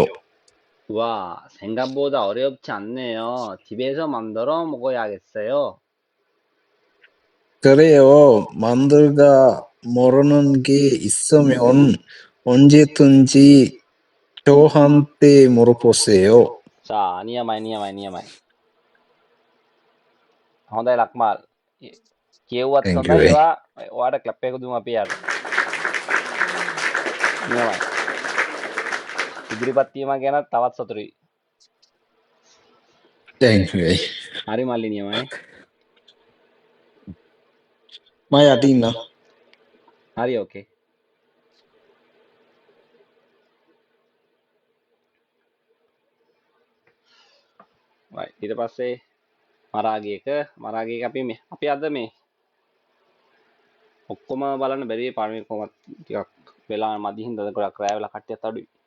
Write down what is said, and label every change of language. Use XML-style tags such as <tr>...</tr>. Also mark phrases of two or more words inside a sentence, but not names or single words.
<ko>와, 생각보다 어렵지 않네요. 집에서 만들어 먹어야겠어요. 그래요. 만들다 모르는 게 있으면 언제든지 저한테 물어보세요. 자,</ko> <si>නියමයි. හොඳයි ලක්මාල්. කියවුවත්</si> <en>Thank you.</en> <si>හොඳයි ඒවා ඔයාට ක්ලප් එකක් දුමු අපි යාට. නියමයි. ඉදිරිපත් වීම ගැන තවත් සතුටුයි.</si> <en>Thank you.</en> <si>හරි මල්ලි නියමයි. මම යට ඉන්නවා. හරි ඕකේ. right ඊට පස්සේ මරාගයක අපි අද මේ ඔක්කොම බලන්න බැරි පළවෙනි කොහොමත් ටිකක් වෙලා මදි හින්දා ගොඩක් රැ වෙලා කට්ටියත් අඩුයි.</si>